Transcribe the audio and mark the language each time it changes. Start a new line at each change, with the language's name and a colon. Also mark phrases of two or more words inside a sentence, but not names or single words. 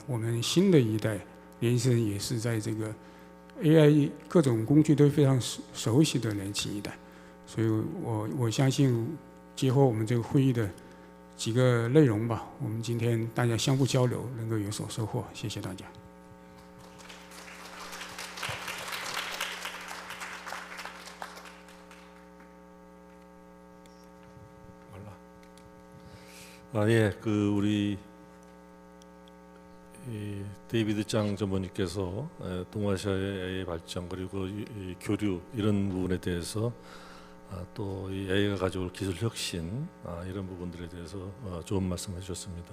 Chinese: 我们新的一代年轻人也是在这个 AI 各种工具都非常熟悉的年轻一代。所以我相信，结合我们这个会议的几个内容吧，我们今天大家相互交流，能够有所收获。谢谢大家。
Korean: 예, 우리 데이비드 짱 전무님께서 동아시아의 발전 그리고 이 교류 이런 부분에 대해서 또 이 AI가 가져올 기술 혁신 이런 부분들에 대해서 좋은 말씀해 주셨습니다.